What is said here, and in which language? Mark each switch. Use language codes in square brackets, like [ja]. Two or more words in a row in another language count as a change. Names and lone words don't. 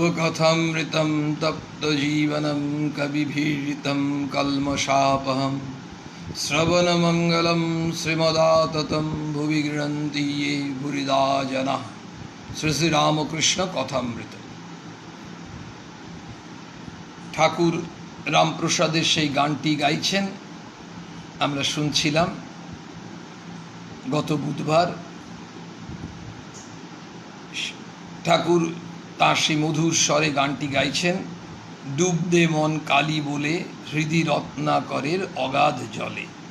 [sa] कथामृतं तप्तजीवनं कविभिरीडितं कल्मषापहं श्रवणमंगलं श्रीमदाततं भुवि गृह्णन्ति ये भूरिदा जनाः। [bn] শ্রী শ্রী রামকৃষ্ণ কথামৃত। ঠাকুর রামপ্রসাদের সেই গানটি গাইছেন, আমরা শুনছিলাম গত বুধবার। ঠাকুর তাঁর সেই মধুর স্বরে গানটি গাইছেন, ডুব দে মন কালী বলে হৃদি রত্নাকরের অগাধ জলে।